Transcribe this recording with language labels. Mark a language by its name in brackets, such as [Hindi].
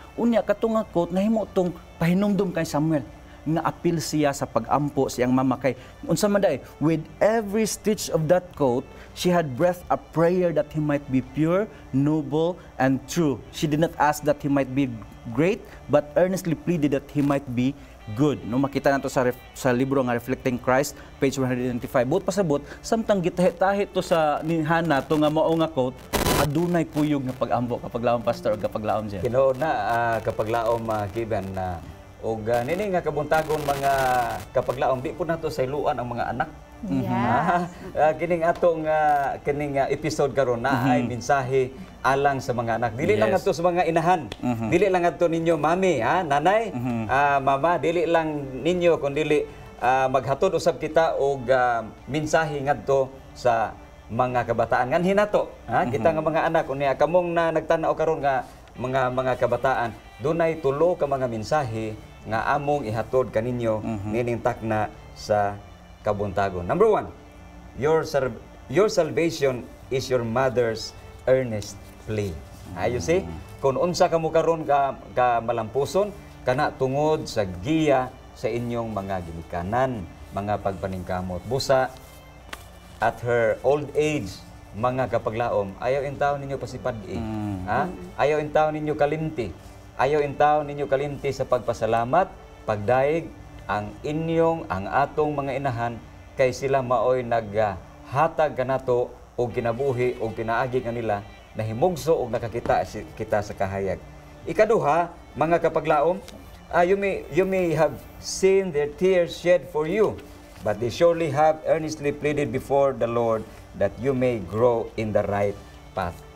[Cebuano] Unya katong nga coat nahimo tong pahinumdom kay Samuel nga apil siya sa pag-ampo siyang mama kay unsa man day, [English] with every stitch of that coat she had breathed a prayer that he might be pure, noble, and true. She did not ask that he might be great, but earnestly pleaded that he might be good. [Cebuano] No, makita nato sa libro nga Reflecting Christ, page 195. Buot pasabot, samtang gitahi-tahi to sa ni Hana to nga mao nga coat, adunay kuyog nga pag-ampo kapag laom pastor o kapag laom siya. Tinuod na kapag laom Kiban na og nini nga kabuntagon mga kapag laom di po nato sayluan ang mga anak. Yes. Kining atong kining episode karon na ay mensahe alang sa mga anak. Dili lang ato sa mga inahan. Dili lang ato ninyo mami, nanay, mama, dili lang ninyo kundi maghatod usab kita og mensahe ngadto sa mga kabataan ngan hinato. Kita nga mga anak unya kamong na nagtan-aw karon nga mga kabataan, dunay tulo ka mga mensahe nga among ihatod kaninyo nining takna sa kabuntagon. [English] Number 1, your salvation is your mother's earnest plea. You see, [Cebuano] kung unsa kamo karon ka malampuson kana tungod sa giya sa inyong mga ginikanan, mga pagpaningkamot. Busa [English] at her old age, [Cebuano] mga kapaglaom, ayaw intaw ninyo pasipad-i. Ayaw intaw ninyo kalimti. Ayaw intaw ninyo kalimti sa pagpasalamat, pagdaig, ang atong mga inahan, kay sila maoy naghatag kanato o kinabuhi o pinaagi kanila na himugso o nakakita kita sa kahayag. Ikaduha, mga kapaglaom, [English] you may have seen their tears shed for you, but they surely have earnestly pleaded before the Lord that you may grow in the right path.